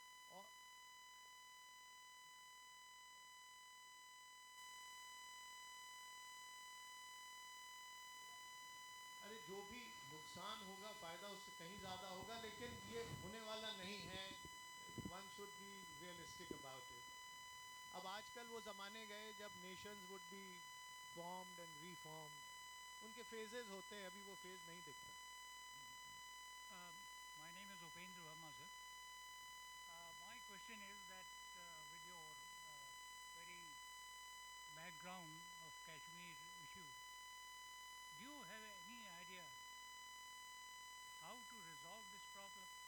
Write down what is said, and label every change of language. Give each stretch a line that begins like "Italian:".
Hindi: और अरे जो भी नुकसान होगा फायदा उससे कहीं ज़्यादा होगा, लेकिन ये होने वाला नहीं है।
English: one should be realistic about it.
Hindi: अब आजकल वो ज़माने गए जब
English: nations would be formed and reformed.
Hindi: उनके phases होते हैं, अभी वो phase नहीं दिखता.
English: My name is Upendra Verma, sir. My question is that with your very background of Kashmir issue, do you have any idea how to resolve this problem?